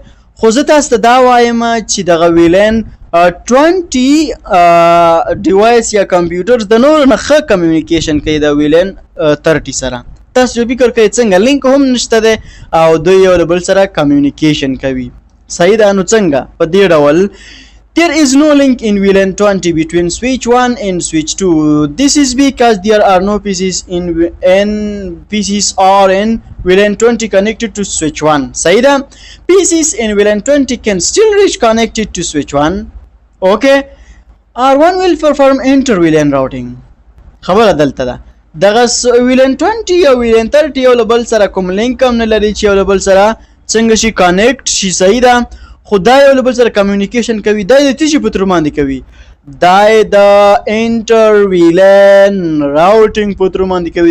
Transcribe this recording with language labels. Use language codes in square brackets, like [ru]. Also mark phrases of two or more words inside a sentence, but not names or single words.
[ps] خو زه تاسو ته دا وایم چې دغه ویلن 20 ډیوایس یا کمپیوټر د نورو نه ښه کمیونیکیشن کوي د ویلن 30 سره. تاسو فکر کوئ څنګه؟ لینک هم نشته دی او دوی یو له بل سره کمیونیکیشن کوي. صحیح ده؟ نو څنګه؟ په دې ډول [en] there is no link in VLAN 20 between switch 1 and switch 2. This is because there are no PCs are in VLAN 20 connected to switch 1. [ps] صحیح ده؟ [en] PCs in VLAN 20 can still reach connected to switch 1. Okay? R1 will perform inter-VLAN routing. [ps] خبره دلته ده. دغه VLAN 20 او VLAN 30 یو له بل سره کوم لینک هم نه لري چې یو له بل سره څنګه شي کانیکټ شي. صحیح ده؟ خو دا یو له بل سره کمیونیکیشن کوي. دا د څه شي په تر باندې کوي؟ دا د [en] inter VLAN routing [ps] په تر باندې کوي.